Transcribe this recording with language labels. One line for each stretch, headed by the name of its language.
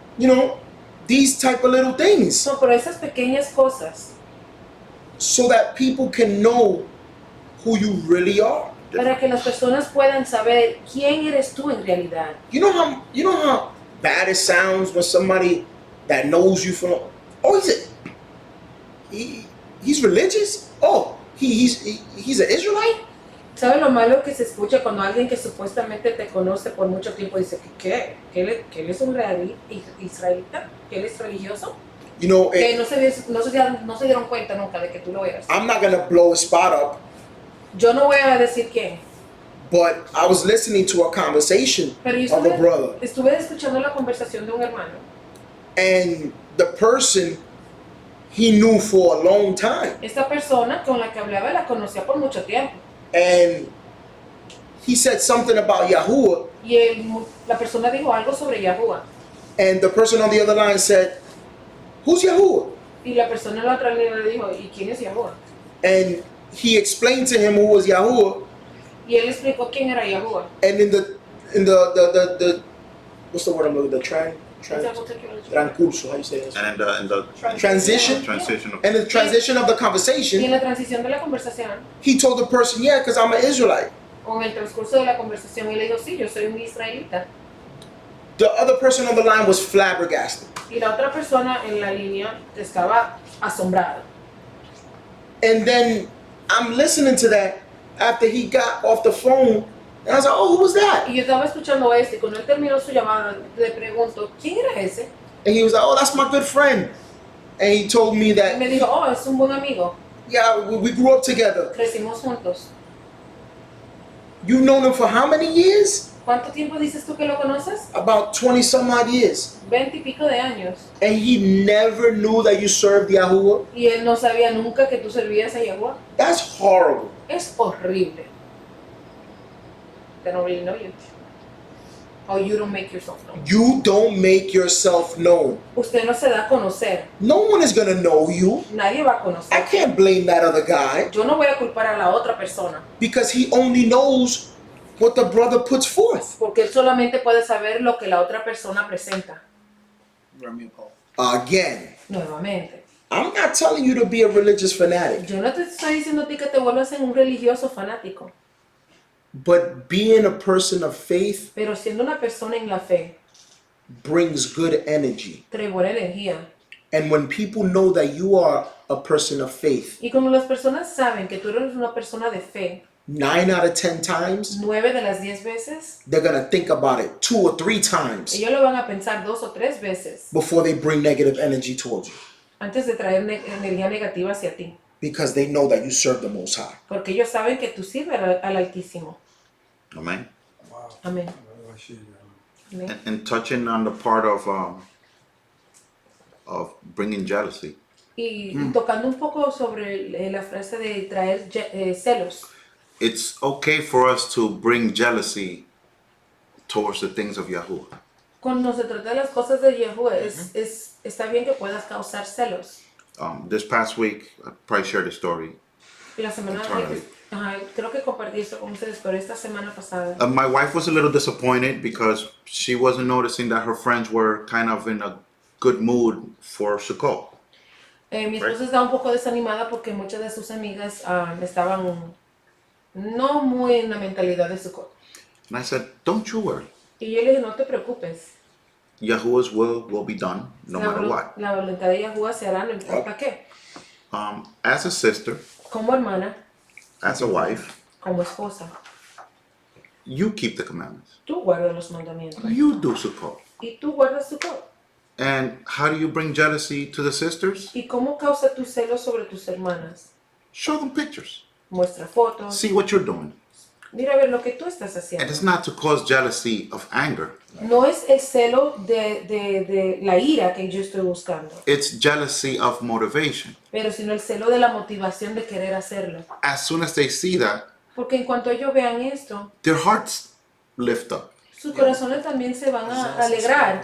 English: You know, these type of little things,
Spanish: So, pero esas pequeñas cosas,
English: so that people can know who you really are.
Spanish: para que las personas puedan saber quién eres tú en realidad.
English: You know how bad it sounds when somebody that knows you from, oh, he's religious. Oh, he's an Israelite.
Spanish: ¿Sabes lo malo que se escucha cuando alguien que supuestamente te conoce por mucho tiempo dice que él es un israelita? ¿Que él es religioso?
English: You know,
Spanish: Que no se dieron cuenta nunca de que tú lo eras.
English: I'm not gonna blow a spot up,
Spanish: Yo no voy a decir quién,
English: but I was listening to a conversation
Spanish: pero yo
English: of a brother,
Spanish: estuve escuchando la conversación de un hermano
English: and the person he knew for a long time,
Spanish: esta persona con la que hablaba la conocía por mucho tiempo.
English: and he said something about Yahuwah,
Spanish: Y la persona dijo algo sobre Yahuwah.
English: and the person on the other line said, "Who's Yahuwah?"
Spanish: Y la persona en la otra línea le dijo, ¿y quién es Yahuwah?
English: And he explained to him who was Yahuwah,
Spanish: Y él explicó quién era Yahuwah.
English: and in the what's the word I'm looking, the transcurso, how you say this? And in the Transition? transition of And the transition of the
Spanish: Y en
English: conversation,
Spanish: la transición de la conversación,
English: he told the person, "Yeah, because I'm an Israelite."
Spanish: o en el transcurso de la conversación, él le dijo, sí, yo soy un israelita.
English: The other person on the line was flabbergasted.
Spanish: Y la otra persona en la línea estaba asombrada.
English: And then I'm listening to that after he got off the phone, and I was like, "Oh, who was that?"
Spanish: Y yo estaba escuchando esto, y cuando él terminó su llamada, le pregunto, ¿quién era ese?
English: And he was like, "Oh, that's my good friend." And he told me
Spanish: Y
English: that,
Spanish: me dijo, oh, es un buen amigo,
English: yeah, we grew up together.
Spanish: crecimos juntos.
English: You've known him for how many years?
Spanish: ¿Cuánto tiempo dices tú que lo conoces?
English: About 20 some odd years.
Spanish: 20 y pico de años.
English: And he never knew that you served Yahuwah.
Spanish: Y él no sabía nunca que tú servías a Yahuwah.
English: That's horrible.
Spanish: Es horrible.
English: They don't really know you. Or you don't make yourself known. You don't make yourself known.
Spanish: Usted no se da a conocer.
English: No one is gonna know you.
Spanish: Nadie va a
English: I
Spanish: conocer.
English: can't blame that other guy
Spanish: Yo no voy a culpar a la otra persona.
English: because he only knows what the brother puts forth.
Spanish: Porque él solamente puede saber lo que la otra persona presenta.
English: Again,
Spanish: Nuevamente.
English: I'm not telling you to be a religious fanatic,
Spanish: Yo no te estoy diciendo a ti que te vuelvas en un religioso fanático.
English: but being a person of faith
Spanish: Pero siendo una persona en la fe,
English: brings good energy.
Spanish: trae buena energía.
English: And when people know that you are a person of faith,
Spanish: Y cuando las personas saben que tú eres una persona de fe,
English: 9 out of 10 times,
Spanish: 9 de las 10 veces,
English: they're going to think about it 2 or 3 times
Spanish: ellos lo van a pensar 2 o 3 veces
English: before they bring negative energy towards you.
Spanish: antes de traer energía negativa hacia ti.
English: Because they know that you serve the Most High.
Spanish: Porque ellos saben que tú sirves al Altísimo.
English: Amen. Wow.
Spanish: Amén. Amén.
English: And touching on the part of bringing jealousy.
Spanish: Y tocando un poco sobre la frase de traer celos.
English: It's okay for us to bring jealousy towards the things of Yahuwah.
Spanish: Cuando se trata de las cosas de Yahuwah, está bien que puedas causar celos.
English: This past week, I probably shared a story.
Spanish: Y la semana
English: Internally.
Spanish: creo que compartí esto con ustedes, pero esta semana pasada.
English: My wife was a little disappointed because she wasn't noticing that her friends were kind of in a good mood for Sukkot.
Spanish: Mi esposa estaba un poco desanimada porque muchas de sus amigas estaban no muy en la mentalidad de Sukkot.
English: And I said, don't you worry.
Spanish: Y yo le dije, no te preocupes.
English: Yahuwah's will be done no matter what.
Spanish: La voluntad de Yahuwah se hará no importa qué.
English: As a sister,
Spanish: Como hermana,
English: as a wife,
Spanish: como esposa,
English: you keep the commandments.
Spanish: tú guardas los mandamientos.
English: You do Sukkot.
Spanish: Y tú guardas Sukkot.
English: And how do you bring jealousy to the sisters?
Spanish: ¿Y cómo causa tu celo sobre tus hermanas?
English: Show them pictures.
Spanish: Muestra fotos.
English: See what you're doing.
Spanish: Mira a ver lo que tú estás
English: And
Spanish: haciendo.
English: it's not to cause jealousy of anger.
Spanish: No es el celo de la ira que yo estoy buscando,
English: It's jealousy of motivation.
Spanish: pero sino el celo de la motivación de querer hacerlo.
English: As soon as they see that,
Spanish: Porque en cuanto ellos vean esto,
English: their hearts lift up.
Spanish: sus corazones también se van a alegrar.